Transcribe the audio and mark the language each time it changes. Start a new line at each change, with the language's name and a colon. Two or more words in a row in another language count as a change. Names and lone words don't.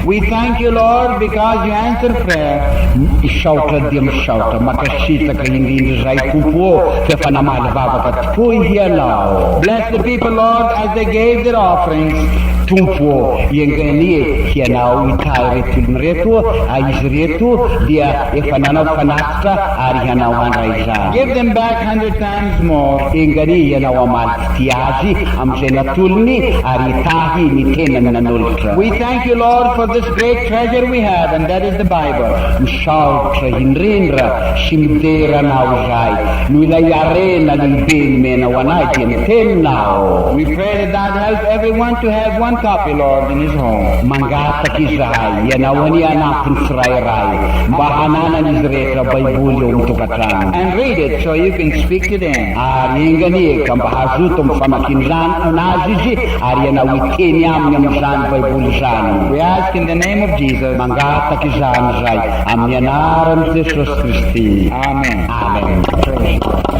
English: We thank you, Lord, because you answer prayer.
Malagasy: Misaotra dia misaotra makasitraka indrindra izay tompo fa efa namaly vavaka tokoa ianao.
English: Bless the people, Lord, as they gave their offerings.
Malagasy: Tompo enganie ianao itahy reto olona reto izy reto dia efa nanao fanatitra ary ianao handray izany.
English: Give them back 100 times more.
Malagasy: Enganie ianao amaly ty azy amin'izay natolony ary itahy ny tenany nanolotra.
English: We thank you, Lord, for this great treasure we have, and that is the Bible.
Malagasy: Misaotra indrindra sy mideranao izay no ilay arena lehibe nomenao anay dia ny teninao.
English: We pray that thou help everyone to have one copy, Lord, in his home.
Malagasy: Mangataka izahay ianao ani anampiny tsirairay mba hananany izy rehetra baiboly eo mitokatrano.
English: And read it so you can speak to them.
Malagasy: Ary enganie ka mba hazoto amin'ny famakin'azy izy ary ianao iteny aminy amin'izany baiboly izany.
English: We ask in the name of Jesus.
Malagasy: Mangataka izany izay amin'ny anaran'i Jesosy Kristy. Amen. Amen.